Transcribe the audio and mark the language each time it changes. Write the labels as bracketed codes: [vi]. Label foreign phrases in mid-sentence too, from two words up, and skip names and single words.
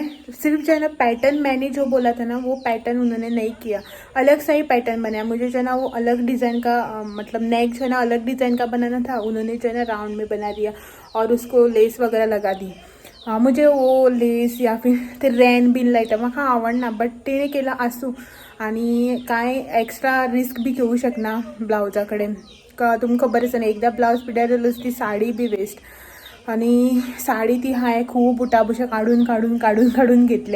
[hi] सिर्फ जो है ना पैटर्न मैंने जो बोला था ना वो पैटर्न उन्होंने नहीं किया, अलग सा ही पैटर्न बनाया। मुझे जो है ना वो अलग डिज़ाइन का मतलब नेक जो है ना अलग डिज़ाइन का बनाना था, उन्होंने जो है ना राउंड में बना दिया और उसको लेस वगैरह लगा दी। मुझे वो लेस या फिर [kok] ते रॅन बिन लायता म्हाका आवडना, बट तेणे केला आसूं। आणि काय एक्स्ट्रा रिस्क बी घेऊ शकना ब्लाउजाकडे, का तुमकां खबर आसा ना, एकदा ब्लाउज पिड्यार जाल्यार ती साडी बी वेस्ट। आणि साडी ती हांवें खूब उटाबुशा काडून घेतल्या।